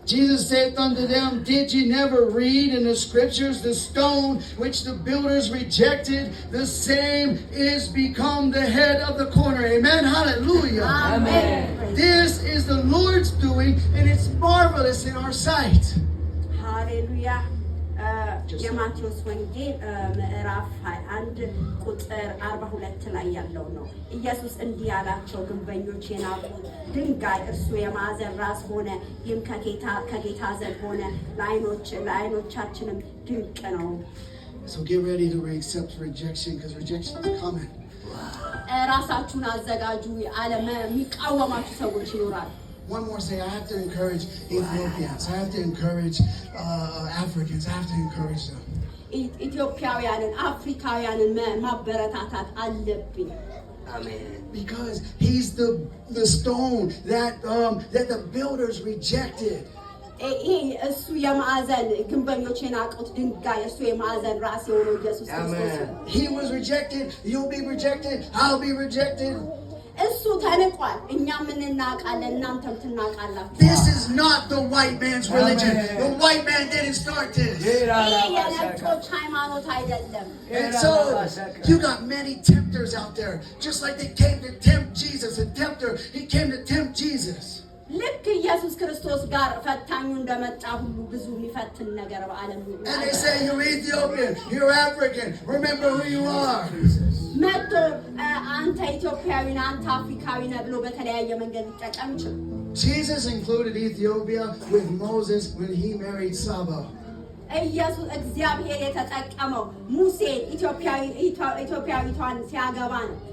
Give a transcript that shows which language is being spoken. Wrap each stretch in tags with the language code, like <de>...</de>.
<en>Jesus said unto them, Did ye never read in the scriptures, the stone which the builders rejected, the same is become the head of the corner? Amen. Hallelujah. Amen. This is the Lord's doing, and it's marvelous in our sight.</en> <am>ሃሌሉያ። የማቴዎስ ወንጌል ምዕራፍ 21 ቁጥር 42 ላይ ያለው ነው። ኢየሱስ እንዲህ ያላቸው ግንበኞች የናቁት ድንጋይ እርሱ የማዕዘን ራስ ሆነ፣ ይህም ከጌታ ዘንድ ሆነ፣ ለዓይኖቻችንም ድንቅ ነው።</am> <en>So get ready to accept rejection, because rejection is coming.</en> <am>ራሳችሁን አዘጋጁ፣ ዓለም የሚቃወማችሁ ሰዎች ይኖራሉ።</am> <en>One more thing, I have to encourage Ethiopians. I have to encourage Africans. I have to encourage them.</en> <am>ኢትዮጵያውያንን አፍሪካውያንን ማበረታታት አለብኝ።</am> <en>Amen. Because he's the stone that the builders rejected.</en> <am>ይሄ እሱ የማዕዘን ግንበኞች የናቁት ድንጋይ እሱ የማዕዘን ራስ የሆነው ኢየሱስ ክርስቶስ ነው።</am> <en>He was rejected. You'll be rejected. I'll be rejected.</en> <am>እሱ ተንቋል። እኛም እንናቃለን፣ እናንተም ትናቃላችሁ።</am> <en>This is not the white man's religion. The white man didn't start this.</en> <am>ይሄ የነጮች ሃይማኖት አይደለም።</am> <en>And so you got many tempters out there, just like they came to tempt Jesus. A tempter, he came to tempt Jesus.</en> <am>ልክ ኢየሱስ ክርስቶስ ጋር ፈታኙ እንደመጣ ሁሉ ብዙ የሚፈትን ነገር በዓለም</am> <en>And they say, you're Ethiopian, you're African, remember who you are.</en> <am>መጥቶ አንተ ኢትዮጵያዊ ነህ፣ አንተ አፍሪካዊ ነህ ብሎ በተለያየ መንገድ ሊጠቀም ይችላል።</am> <en>Jesus included Ethiopia with Moses when he married Saba.</en> <am>ኢየሱስ እግዚአብሔር የተጠቀመው ሙሴን ኢትዮጵያዊቷን ሲያገባ ነው።</am>